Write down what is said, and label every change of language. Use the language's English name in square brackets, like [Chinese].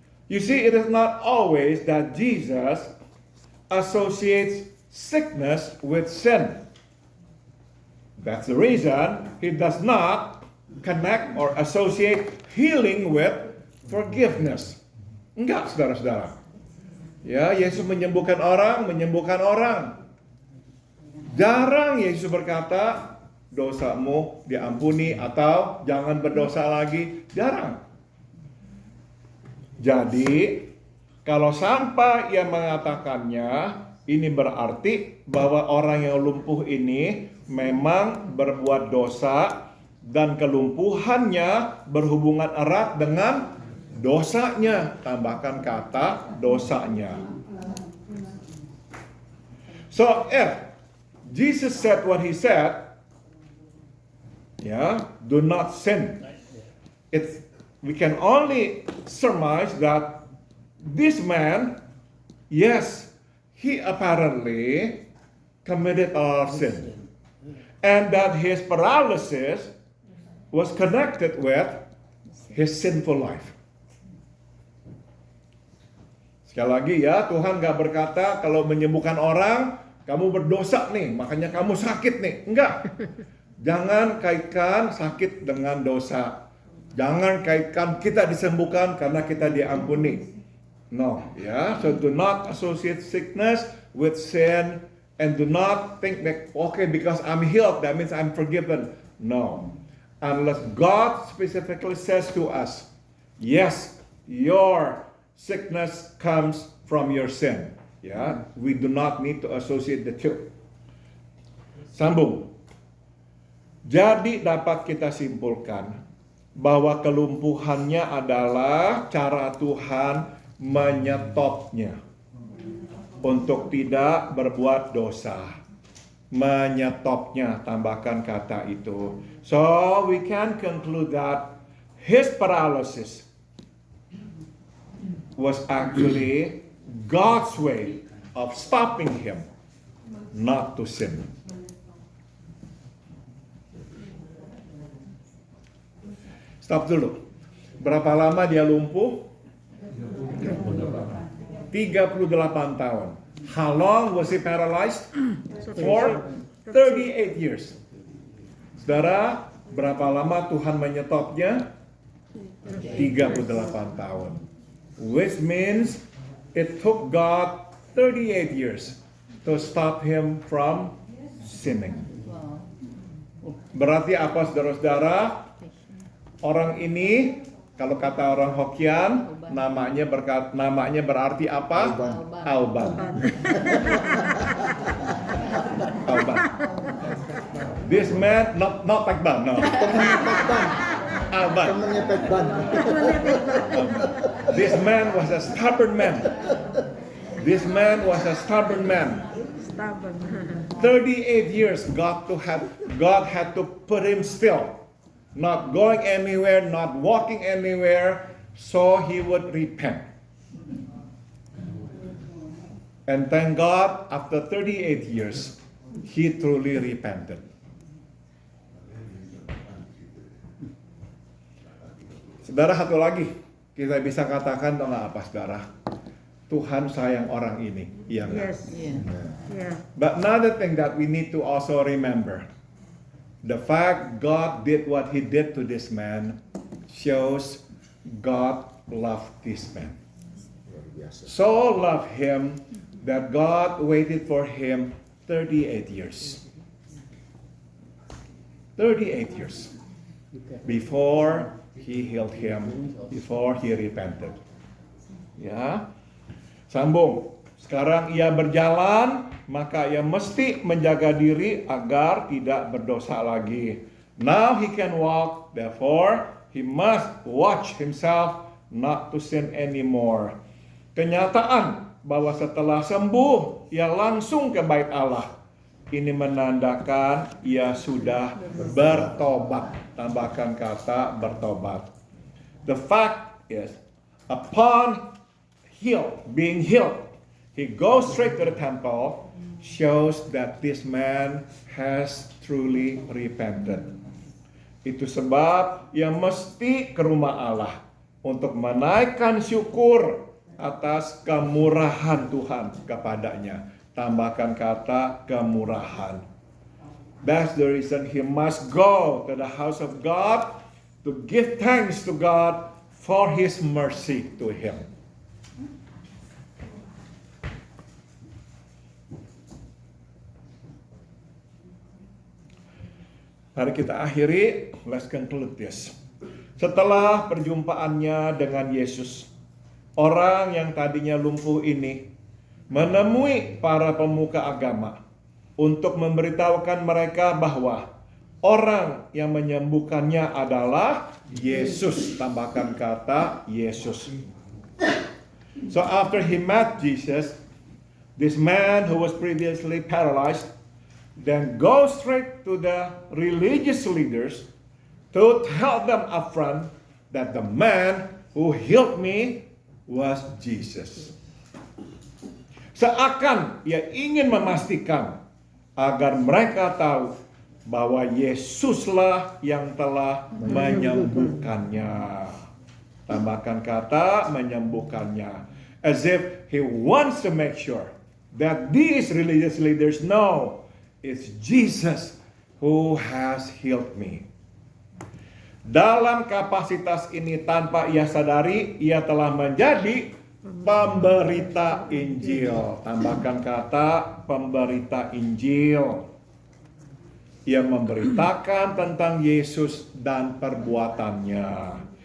[English] You see, it is not always that Jesus associates sickness with sin. That's the reason he does not connect or associate healing with forgiveness. [Indonesian] Enggak, saudara-saudara. Ya, Yesus menyembuhkan orang. Jarang Yesus berkata, dosamu diampuni atau jangan berdosa lagi. Jarang. Jadi, kalau sampai ia mengatakannya, ini berarti bahwa orang yang lumpuh ini memang berbuat dosa dan kelumpuhannya berhubungan erat dengan dosanya. Tambahkan kata dosanya. [English] So if Jesus said what he said, do not sin. We can only surmise that this man, yes, he apparently committed a sin. And that his paralysis was connected with his sinful life. [Indonesian] Sekali lagi ya, Tuhan gak berkata kalau menyembuhkan orang, kamu berdosa nih, makanya kamu sakit nih. Enggak. Jangan kaitkan sakit dengan dosa. Jangan kaitkan kita disembuhkan karena kita diampuni. [English] No, so do not associate sickness with sin, and do not think that, okay, because I'm healed, that means I'm forgiven. No, unless God specifically says to us, yes, your sickness comes from your sin. We do not need to associate the two. [Indonesian] Sambung. Jadi dapat kita simpulkan bahwa kelumpuhannya adalah cara Tuhan menyetopnya untuk tidak berbuat dosa. Menyetopnya, tambahkan kata itu. [English] So we can conclude that his paralysis was actually God's way of stopping him not to sin. [Indonesian] Stop dulu. Berapa lama dia lumpuh? 38 tahun. [English] How long was he paralyzed? For 38 years. [Indonesian] Saudara, berapa lama Tuhan menyetopnya? 38 tahun. [English] which means it took God 38 years to stop him from sinning. [Indonesian] Berarti apa, saudara-saudara? Orang ini, kalau kata orang Hokkien, namanya berarti apa? Auban. [English] Auban. This man, not Pekban, no. Auban. This man was a stubborn man. This man was a stubborn man. 38 years God had to put him still. Not going anywhere, not walking anywhere, so he would repent. And thank God, after 38 years, he truly repented. [Indonesian] Saudara, satu lagi, kita bisa katakan atau nggak apa, saudara? Tuhan sayang orang ini, iya nggak? [English] Yes. Yeah. But another thing that we need to also remember, the fact God did what He did to this man shows God loved this man. So loved him that God waited for him 38 years. 38 years before He healed him, before he repented. [Indonesian] Ya, sambung. Sekarang ia berjalan, maka ia mesti menjaga diri agar tidak berdosa lagi. [English] Now he can walk, therefore he must watch himself not to sin anymore. [Indonesian] Kenyataan bahwa setelah sembuh, ia langsung ke bait Allah. Ini menandakan ia sudah bertobat. Tambahkan kata bertobat. [English] The fact is, upon being healed, he goes straight to the temple, shows that this man has truly repented. [Indonesian] Itu sebab ia mesti ke rumah Allah untuk menaikkan syukur atas kemurahan Tuhan kepadanya. Tambahkan kata kemurahan. [English] That's the reason he must go to the house of God to give thanks to God for His mercy to him. [Indonesian] Mari kita akhiri, [English] let's conclude this. [Indonesian] Setelah perjumpaannya dengan Yesus, orang yang tadinya lumpuh ini menemui para pemuka agama untuk memberitahukan mereka bahwa orang yang menyembuhkannya adalah Yesus. Tambahkan kata Yesus. [English] So after he met Jesus, this man who was previously paralyzed then goes straight to the religious leaders to tell them upfront that the man who healed me was Jesus. [Indonesian] Seakan ia ingin memastikan agar mereka tahu bahwa Yesuslah yang telah menyembuhkannya. Tambahkan kata menyembuhkannya. [English] As if he wants to make sure that these religious leaders know it's Jesus who has healed me. [Indonesian] Dalam kapasitas ini tanpa ia sadari, ia telah menjadi pemberita Injil. Tambahkan kata pemberita Injil. Ia memberitakan tentang Yesus dan perbuatannya.